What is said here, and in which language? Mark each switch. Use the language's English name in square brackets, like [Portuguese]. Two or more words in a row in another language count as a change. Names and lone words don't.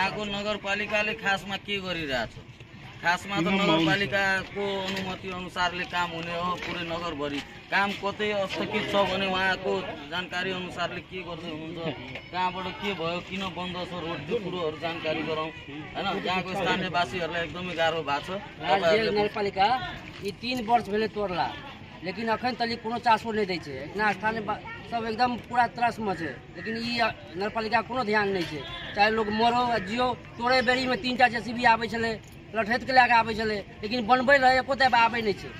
[Nepali] यहाँको नगरपालिकाले खासमा के गरिरहेछ? खासमा त नगरपालिकाको अनुमति अनुसारले काम हुने हो। पुरै नगरभरि काम कतै स्थगित छ भने उहाँको जानकारी अनुसारले के गर्दै हुनुहुन्छ, कहाँबाट के भयो, किन बन्द छ रोड, त्यो कुरोहरू जानकारी गराउँ होइन। यहाँको स्थानीयवासीहरूलाई एकदमै गाह्रो भएको छ। [Maithili] नगरपालिका ये 3 वर्ष भेले तोड़ला, लेकिन अखन तक कोनो चासो नहीं दै छै। इतना स्थानीय सब एकदम पूरा त्रस में छै, लेकिन ई नगरपालिका कोनो ध्यान नहीं छै। चाहे लोग मरो जियो, तोड़े बेरी में 3टा जेसीबी आबै छलै, लठैत के लैके आबै छलै, लेकिन बनबै रहे एको तऽ आबै नहीं छै।